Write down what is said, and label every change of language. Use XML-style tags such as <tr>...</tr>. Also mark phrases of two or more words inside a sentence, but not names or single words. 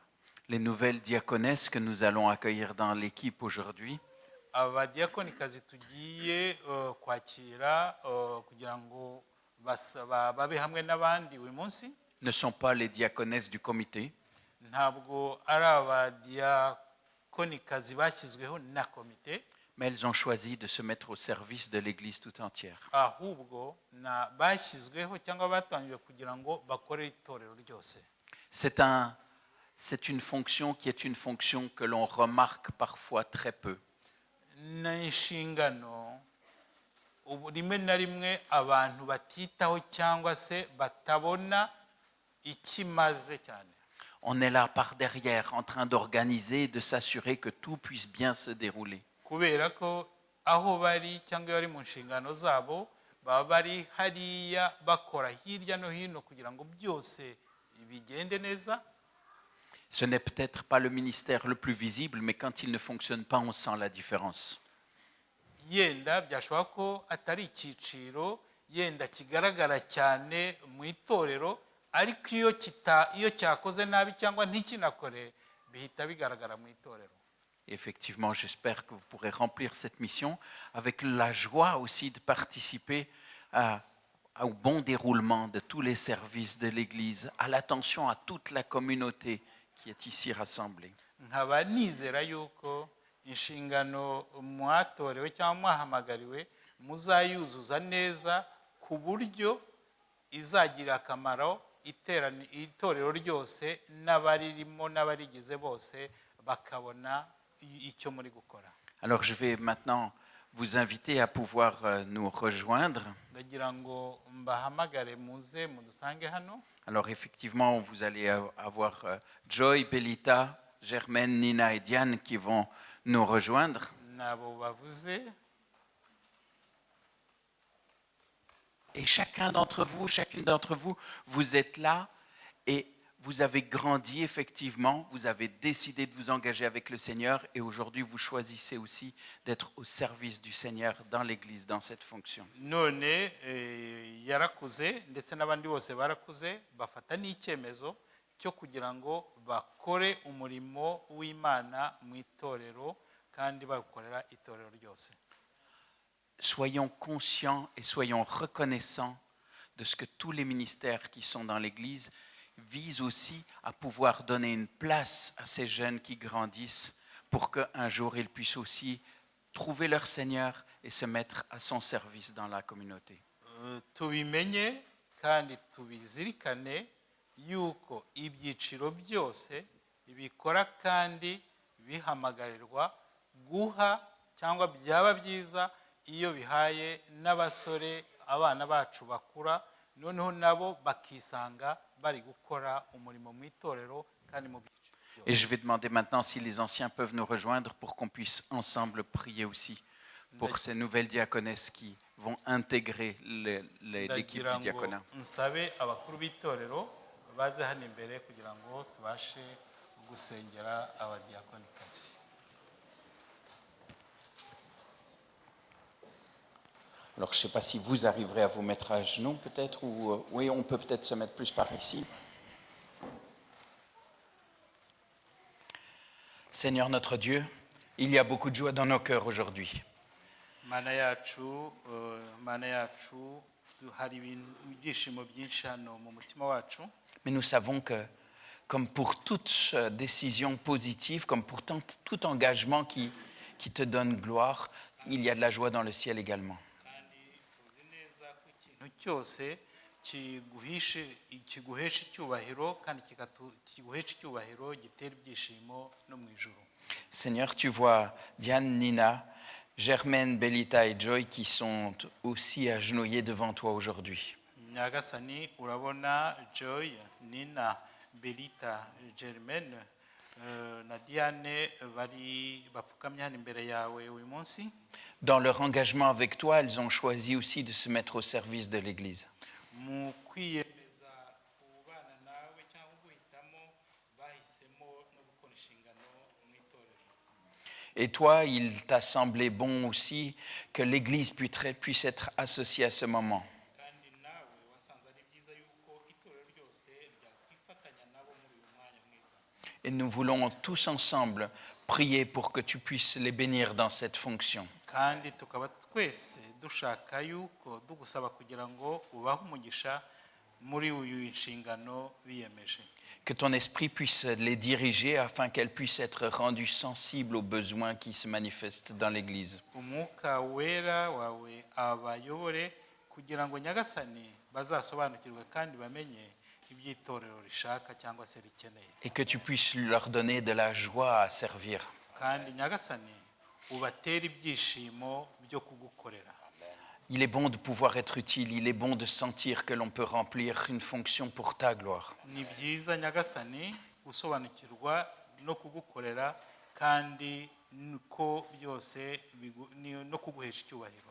<fr>Les nouvelles diaconesses que nous allons accueillir dans l'équipe aujourd'hui</fr> <rw>abadiyakonikazi tugiye kwakira kugira ngo babe hamwe n'abandi uyu munsi</rw> <fr>ne sont pas les diaconesses du comité.</fr> <rw>Ntabwo ari abadiyakonikazi bashyizweho na komite,</rw> <fr>mais elles ont choisi de se mettre au service de l'Église tout entière.</fr> <rw>Ahubwo bashyizweho cyangwa batangiwe kugira ngo bakore itorero ryose.</rw> <fr>C'est une fonction qui est une fonction que l'on remarque parfois très peu.</fr> <rw>N'inshingano rimwe na rimwe abantu batitaho cyangwa se batabona ikimaze cyane.</rw> <fr>On est là par derrière en train d'organiser et de s'assurer que tout puisse bien se dérouler.</fr> <rw>Kubera ko aho bari cyangwa bari mu nshingano zabo baba bari hariya bakora hirya no hino kugira ngo byose bigende neza.</rw> <fr>Ce n'est peut-être pas le ministère le plus visible, mais quand il ne fonctionne pas, on sent la différence.</fr> <rw>Yenda byashobora ko atari icyiciro yenda kigaragara cyane mu itorero ariko iyo cyakoze nabi cyangwa ntikinakore bihita bigaragara mu itorero.</rw> <fr>Effectivement, j'espère que vous pourrez remplir cette mission avec la joie aussi de participer au bon déroulement de tous les services de l'Église, à l'attention à toute la communauté qui est ici rassemblée.</fr> <rw>Nkaba nizera yuko inshingano mwatorewe cyangwa mwahamagariwe muzayuzuza neza ku buryo izagira akamaro itorero ryose n'abaririmo n'abarigize bose bakabona icyo muri gukora.</rw> <fr>Alors je vais maintenant vous inviter à pouvoir nous rejoindre.</fr> <rw>Ndagira ngo mbahamagare muze mudusange hano.</rw> <fr>Alors effectivement, vous allez avoir Joy, Belita, Germaine, Nina et Diane qui vont nous rejoindre.</fr> <rw>Nabo bavuze.</rw> <fr>Et chacune d'entre vous, vous êtes là et vous avez grandi effectivement, vous avez décidé de vous engager avec le Seigneur et aujourd'hui vous choisissez aussi d'être au service du Seigneur dans l'Église, dans cette fonction.</fr> <rw>None yarakuze ndetse n'abandi bose barakuze bafata n'icyemezo cyo kugira ngo bakore umurimo w'Imana mu itorero kandi bakorera itorero ryose.</rw> <fr>Soyons conscients et soyons reconnaissants de ce que tous les ministères qui sont dans l'Église visent aussi à pouvoir donner une place à ces jeunes qui grandissent pour qu'un jour ils puissent aussi trouver leur Seigneur et se mettre à son service dans la communauté.</fr> <rw>Tubimenye kandi tubizirikane yuko ibyiciro byose bikora kandi bihamagarirwa guha cyangwa byaba byiza iyo bihaye n'abasore abana bacu bakura noneho nabo bakisanga bari gukora umurimo mu itorero kandi mu</rw> <fr>Et je vais demander maintenant si les anciens peuvent nous rejoindre pour qu'on puisse ensemble prier aussi pour ces nouvelles diaconesses qui vont intégrer l'équipe du diaconat.</fr> <rw>nsabe abakuru b'itorero baze hano imbere kugira ngo tubashe gusengera abadiakonikazi.</rw> <fr>Alors, je ne sais pas si vous arriverez à vous mettre à genoux, peut-être, ou oui, on peut peut-être se mettre plus par ici. Seigneur notre Dieu, il y a beaucoup de joie dans nos cœurs aujourd'hui.</fr> <rw>Mana yacu hari ibyishimo byinshi hano mu mutima wacu.</rw> <fr>Mais nous savons que, comme pour toute décision positive, comme pour tout engagement qui te donne gloire, il y a de la joie dans le ciel également.</fr> <rw>cyose kiguhesha icyubahiro kandi kiguhesha icyubahiro gitera ibyishimo no mu ijuru.</rw> <fr>Seigneur, tu vois Diane, Nina, Germaine, Belita et Joy qui sont aussi agenouillés devant toi aujourd'hui.</fr> <rw>Nyagasani urabona Joy, Nina, Belita, Germaine na Diane bari bapfukamye hano imbere yawe uyu munsi.</rw> <fr>Dans leur engagement avec toi, elles ont choisi aussi de se mettre au service de l'Église.</fr> <rw>Mu kwiyemeza kubana nawe cyangwa guhitamo bahisemo no gukora inshingano mu itorero.</rw> <fr>Et toi, il t'a semblé bon aussi que l'Église puisse être associée à ce moment.</fr> <rw>Kandi nawe wasanze ari byiza yuko itorero ryose ryakwifatanya nabo muri uyu mwanya mwiza.</rw> <fr>Et nous voulons tous ensemble prier pour que tu puisses les bénir dans cette fonction.</fr> <rw>Kandi tukaba twese dushaka yuko dugusaba kugira ngo ubahe umugisha muri uyu inshingano biyemeje.</rw> <fr>Que ton esprit puisse les diriger afin qu'elles puissent être rendues sensibles aux besoins qui se manifestent dans l'Église.</fr> <rw>Umwuka wera wawe abayobore kugira ngo Nyagasani bazasobanukirwe kandi bamenye iby'itorero rishaka cyangwa se rikeneye.</rw> <fr>Et que tu puisses leur donner de la joie à servir.</fr> <rw>Kandi Nyagasani ubatera ibyishimo byo kugukorera.</rw> <fr>Il est bon de pouvoir être utile, il est bon de sentir que l'on peut remplir une fonction pour ta gloire.</fr> <rw>Ni byiza Nyagasani gusobanukirwa no kugukorera kandi ko byose no kuguhesha icyubahiro.</rw>